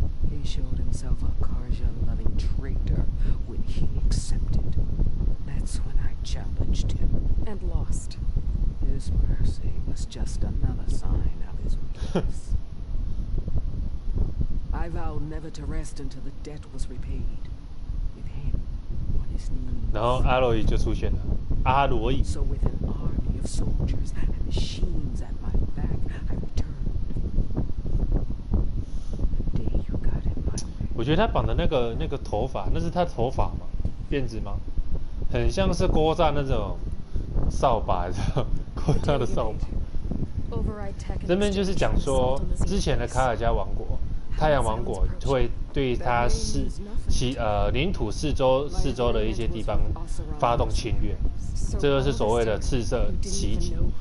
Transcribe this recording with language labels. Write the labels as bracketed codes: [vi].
[en] He showed himself a Karja-loving traitor when he accepted. That's when I challenged him. And lost. His mercy was just another sign of his weakness. I vowed never to rest until the debt was repaid. With him on his knees. [zh] 然后阿罗伊就出现了，阿罗伊。 [en] So with an army of soldiers and machines at my back, I returned. [zh] 我觉得他绑的那个头发，那是他头发吗？辫子吗？很像是锅炸那种扫把，锅炸的扫把。这边就是讲说，之前的卡尔加王国、太阳王国会对他领土四周的一些地方发动侵略，这就是所谓的赤色袭击。